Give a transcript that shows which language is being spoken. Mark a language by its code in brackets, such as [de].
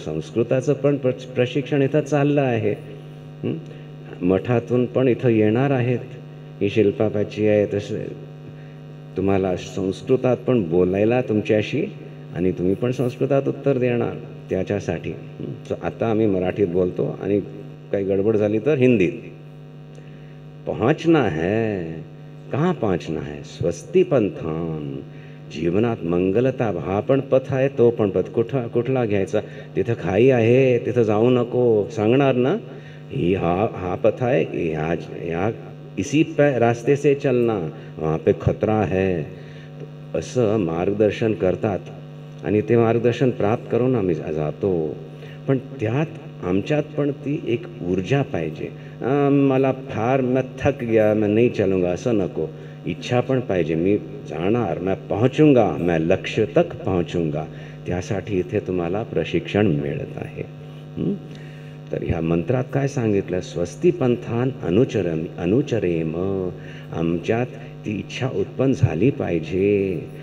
[mr] संस्कृताचं पण प्रशिक्षण इथं चाललं आहे. मठातून पण इथं येणार आहेत. ही शिल्पापाची आहे, तसं तुम्हाला संस्कृतात पण बोलायला तुमच्याशी, आणि तुम्ही पण संस्कृतात उत्तर देणार त्याच्यासाठी. आता आम्ही मराठीत बोलतो आणि काही गडबड झाली तर हिंदीत. [hi] पहुंचना है, कहाँ पहुंचना है? [sa] स्वस्ती पंथान. [mr] जीवनात मंगलता, हा पण पथ आहे, तो पण पथ. कुठला घ्यायचा? तिथं खाई आहे, तिथं जाऊ नको सांगणार ना. ही हा पथ आहे, ह्या [hi] इसी रास्ते से चलना, वहाँ पे खतरा है, [mr] असं मार्गदर्शन करतात. आणि ते मार्गदर्शन प्राप्त करून आम्ही जातो. पण त्यात आमच्यात पण ती एक ऊर्जा पाहिजे. मला फार [hi] मैं थक गया, मैं नहीं चलूँगा [mr] असं नको. इच्छा पण पाहिजे, मी जाणार, [hi] मैं पहुंचूंगा, मैं लक्ष्य तक पहुंचूंगा. [mr] त्यासाठी इथे तुम्हाला प्रशिक्षण मिळत आहे. तर ह्या मंत्रात काय सांगितलं? [sa] स्वस्ती पंथान अनुचरेम. [mr] आमच्यात ती इच्छा उत्पन्न झाली पाहिजे.